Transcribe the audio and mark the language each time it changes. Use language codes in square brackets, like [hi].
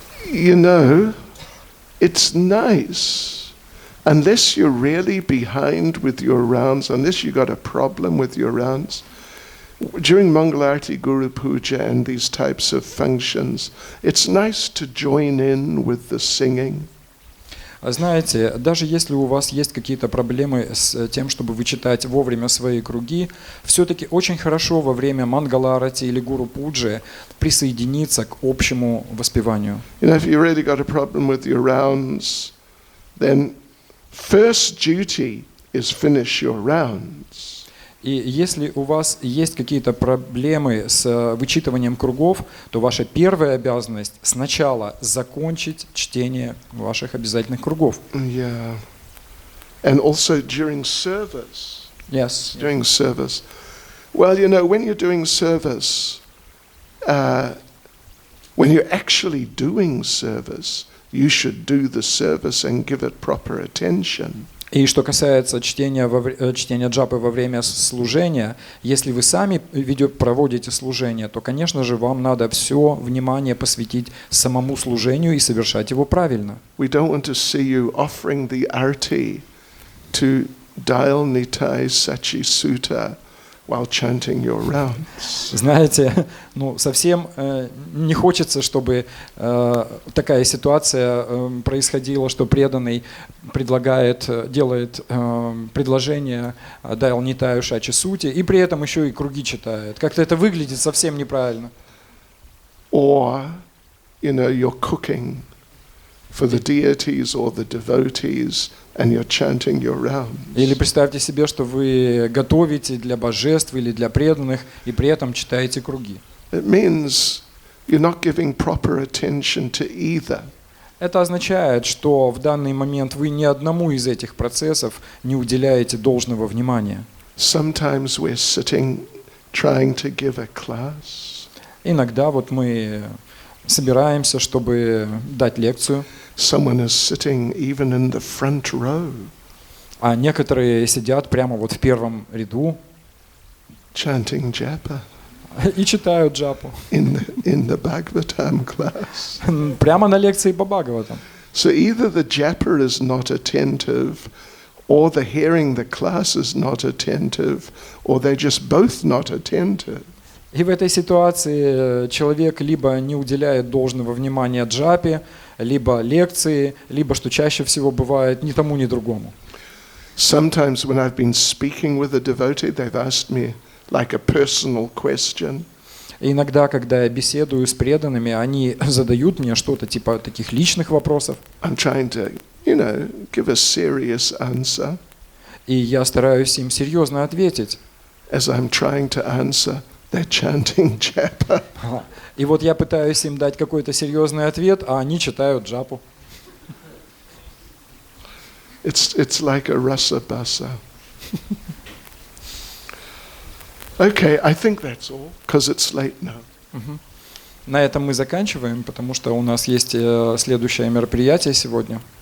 [en] You know, it's nice. Unless you're really behind with your rounds, unless you got a problem with your rounds, during Mangalarti Guru Puja and these types of functions, it's nice to join in with the singing. [ru] Знаете, даже если у вас есть какие-то проблемы с тем, чтобы вычитать вовремя свои круги, все-таки очень хорошо во время Мангаларати или Гуру Пуджи присоединиться к общему воспеванию. [en] You know, if you really got a problem with your rounds, then first duty is finish your rounds. [ru] И если у вас есть какие-то проблемы с вычитыванием кругов, то ваша первая обязанность сначала закончить чтение ваших обязательных кругов. [en] Yeah. And also during service. Yes. During service. Well, you know, when you're doing service, when you're actually doing service, you should do the service and give it proper attention. [ru] И что касается чтения джапы во время служения, если вы сами проводите служение, то, конечно же, вам надо все внимание посвятить самому служению и совершать его правильно. [en] We don't want to see you offering the arti to Dial Nitai Sachi Sutta while chanting your rounds. [ru] Знаете, совсем не хочется, чтобы такая ситуация происходила, что преданный делает предложение Дал Нитаю Шачи Сути и при этом еще и круги читает. Как-то это выглядит совсем неправильно. [en] Or, you know, you're cooking for the deities or the devotees and you're chanting your rounds. [ru] Или представьте себе, что вы готовите для божеств или для преданных и при этом читаете круги. [en] It means you're not giving proper attention to either. [ru] Это означает, что в данный момент вы ни одному из этих процессов не уделяете должного внимания. [en] Sometimes we're sitting trying to give a class. [ru] Иногда мы собираемся, чтобы дать лекцию. [en] Someone is sitting even in the front row. [ru] А некоторые сидят прямо в первом ряду [en] chanting japa [ru] и читают джапу. [en] in the Bhagavatam class. [ru] Прямо на лекции по Бхагаватам. [en] So either the japa is not attentive, or the hearing the class is not attentive, or they're just both not attentive. [ru] И в этой ситуации человек либо не уделяет должного внимания джапе, либо лекции, либо, что чаще всего бывает, ни тому, ни другому. [en] Sometimes when I've been speaking with a devotee, they've asked me like a personal question. [ru] И иногда, когда я беседую с преданными, они задают мне что-то типа таких личных вопросов. [en] I'm trying to, you know, give a serious answer. [ru] И я стараюсь им серьезно ответить. [en] As I'm trying to answer, they're chanting japa. [ru] И вот я пытаюсь им дать какой-то серьезный ответ, а они читают джапу. [en] It's like a rasa basa. Okay, I think that's all, because it's late now. [ru] На этом мы заканчиваем, потому что у нас есть следующее мероприятие сегодня.